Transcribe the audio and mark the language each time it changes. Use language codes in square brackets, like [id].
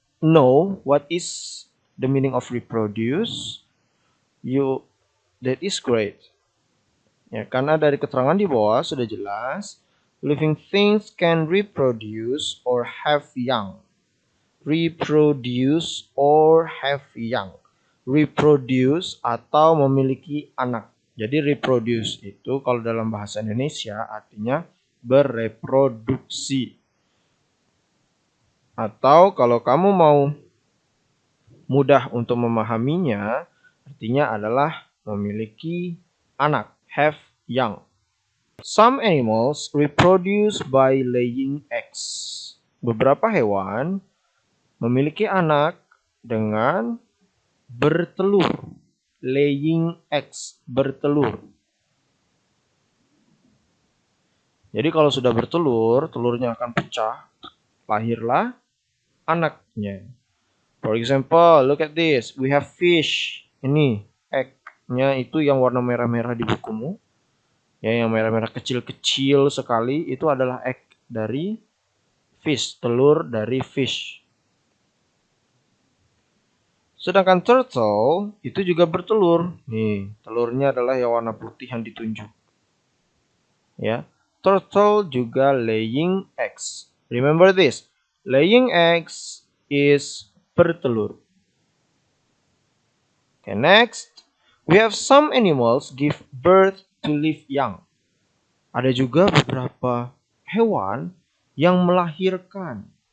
[en] know what is the meaning of reproduce, that is great. [id] Ya, karena dari keterangan di bawah sudah jelas, [en] living things can reproduce or have young. Reproduce or have young. [id] Reproduce atau memiliki anak. Jadi reproduce itu kalau dalam bahasa Indonesia artinya bereproduksi. Atau kalau kamu mau mudah untuk memahaminya, artinya adalah memiliki anak, [en] have young. Some animals reproduce by laying eggs. [id] Beberapa hewan memiliki anak dengan bertelur. Laying eggs, bertelur. Jadi kalau sudah bertelur, telurnya akan pecah, lahirlah anaknya. [en] For example, look at this. We have fish. [id] Ini egg-nya itu yang warna merah-merah di bukumu. Ya, yang merah-merah kecil-kecil sekali itu adalah egg dari fish, telur dari fish. Sedangkan turtle itu juga bertelur. Nih, telurnya adalah yang warna putih yang ditunjuk. [en] Ya, turtle juga laying eggs. Remember this. Laying eggs is bertelur. Okay, next, we have some animals give birth to live young. [id] Ada juga beberapa hewan yang melahirkan.